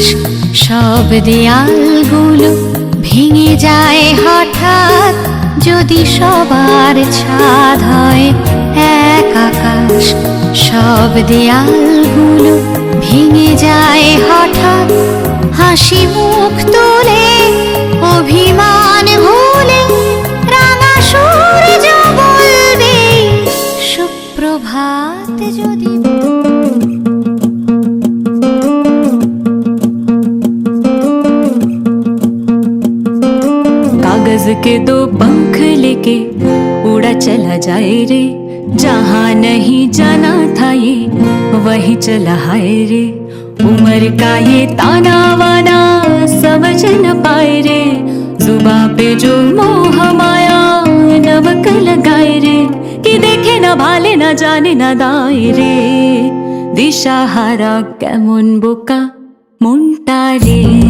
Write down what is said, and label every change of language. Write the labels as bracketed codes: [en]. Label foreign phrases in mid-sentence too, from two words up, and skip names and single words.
[bn] সব দেয়ালগুলো ভেঙে যায় হঠাৎ যদি সবার ছাদ হয় এক আকাশ সব দেয়ালগুলো ভেঙে যায় হঠাৎ হাসি মুখ তোলে অভিমান ভুলে রাঙা সূর্য বলবে সুপ্রভাত যদি [hi] कागज के दो पंख लेके उड़ा चला जाए रे जहाँ नहीं जाना था ये वही चला हाय रे उम्र का ये ताना वाना समझ न पाए रे जुबा पे जो मोह माया नमक लगाए रे कि देखे न भाले न जाने न दाए रे [bn] দিশাহারা কেমন বোকা মনটা রে